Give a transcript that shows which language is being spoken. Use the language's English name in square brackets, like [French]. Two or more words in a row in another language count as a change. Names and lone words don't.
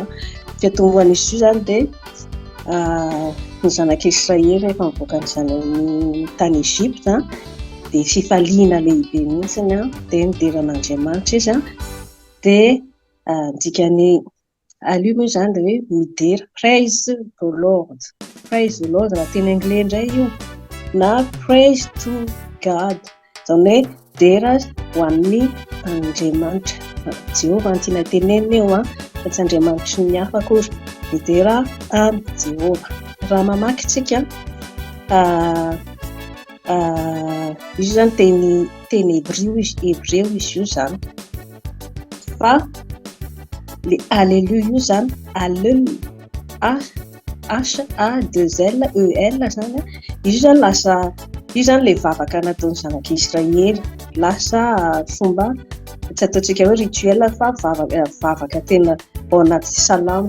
[Malagasy] Fiatombohan'izy io zany dia ny zanak'Israely rehefa mivoaka ny tany Egypte dia fifaliana lehibe mihitsy dia nideran'Andriamanitra izy dia dikany aleluia moa zany dia hoe midera [English] praise the Lord, praise the Lord [Malagasy] raha teny anglais indray io, na [English] praise to God, [Malagasy] zany hoe dera ho an'ny Andriamanitra Jehova ny tiana tenenina eo fa tsy Andriamanitra ny hafa akory, midera amin'ny Jehova. Raha mamaky tsika izy zany teny hébreu izy io zany, fa le aleluia io zany HA2LEL zany izy zany lasa io zany le vavaka nataon'ny zanak'Israely, lasa fomba tsy ataontsika hoe rituel fa vavaka tena ao anaty salamo.